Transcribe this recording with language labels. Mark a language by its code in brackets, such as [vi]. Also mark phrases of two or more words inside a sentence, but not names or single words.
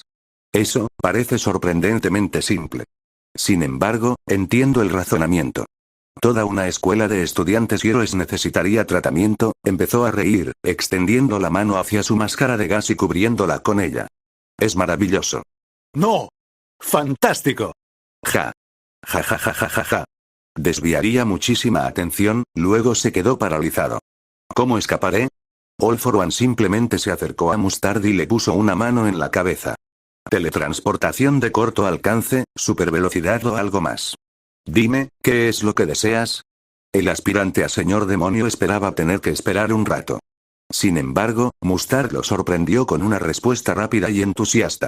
[es] Eso, parece sorprendentemente simple. Sin embargo, entiendo el razonamiento. Toda una escuela de estudiantes héroes necesitaría tratamiento, empezó a reír, extendiendo la mano hacia su máscara de gas y cubriéndola con ella. Es maravilloso. ¡No! ¡Fantástico! Ja. Ja ja ja ja ja ja. Desviaría muchísima atención, luego se quedó paralizado. ¿Cómo escaparé? All for One simplemente se acercó a Mustard y le puso una mano en la cabeza. Teletransportación de corto alcance, supervelocidad o algo más. Dime, ¿qué es lo que deseas? El aspirante a señor demonio esperaba tener que esperar un rato. Sin embargo, Mustard lo sorprendió con una respuesta rápida y entusiasta.